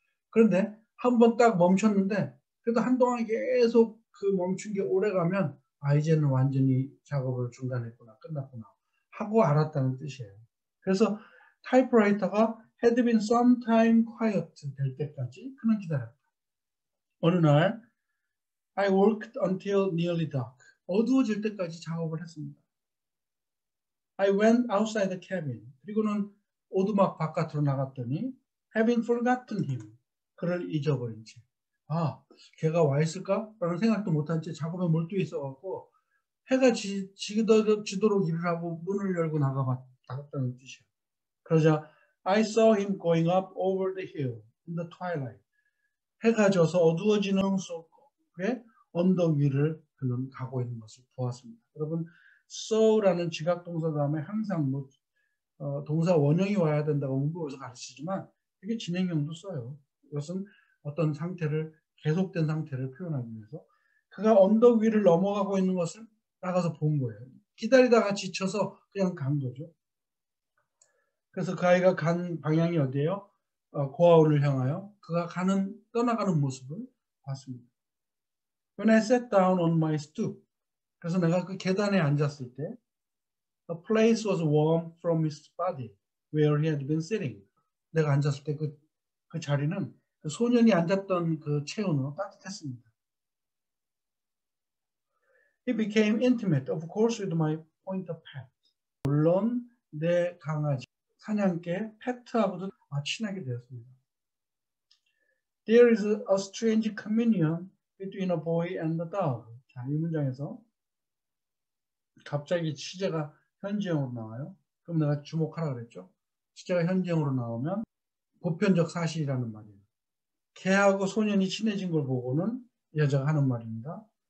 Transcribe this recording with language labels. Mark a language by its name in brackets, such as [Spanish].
[Korean] 그런데 한 번 딱 멈췄는데 그래도 한동안 계속 그 멈춘 게 오래 가면 이제는 완전히 작업을 중단했구나, 끝났구나 하고 알았다는 뜻이에요. 그래서 타이프라이터가 [English] had been sometime quiet [Korean] 될 때까지 그는 기다렸다. 어느 날 [English] I worked until nearly dark. [Korean] 어두워질 때까지 작업을 했습니다. [English] I went outside the cabin. [Korean] 그리고는 오두막 바깥으로 나갔더니 [English] having forgotten him. [Korean] 그를 잊어버린 채. 걔가 와 있을까? 라는 생각도 못한 채 작업에 몰두해 있어갖고 해가 지도록 일을 하고 문을 열고 나갔다는 뜻이에요. 그러자 [English] I saw him going up over the hill in the twilight. [Korean] 해가 져서 어두워지는 속에 언덕 위를 그는 가고 있는 것을 보았습니다. 여러분, saw라는 지각동사 다음에 항상 동사 원형이 와야 된다고 문법에서 가르치지만 이게 진행형도 써요. 이것은 어떤 상태를 계속된 상태를 표현하기 위해서 그가 언덕 위를 넘어가고 있는 것을 나가서 본 거예요. 기다리다가 지쳐서 그냥 간 거죠. 그래서 그 아이가 간 방향이 어디예요? 고아원을 향하여 그가 떠나가는 모습을 봤습니다. [English] When I sat down on my stoop, [Korean] 그래서 내가 그 계단에 앉았을 때 [English] The place was warm from his body where he had been sitting. [Korean] 내가 앉았을 때 그 자리는 그 소년이 앉았던 그 체온으로 따뜻했습니다. [English] He became intimate, of course, with my pointer pet. [Korean] 물론 내 강아지 사냥개 페트하고도 친하게 되었습니다. [English] There is a strange communion between a boy and a dog. [Korean] 자, 이 문장에서 갑자기 시제가 현지형으로 나와요. 그럼 내가 주목하라 그랬죠. 시제가 현지형으로 나오면 보편적 사실이라는 말이에요. 개하고 소년이 친해진 걸 보고는 여자가 하는 말입니다.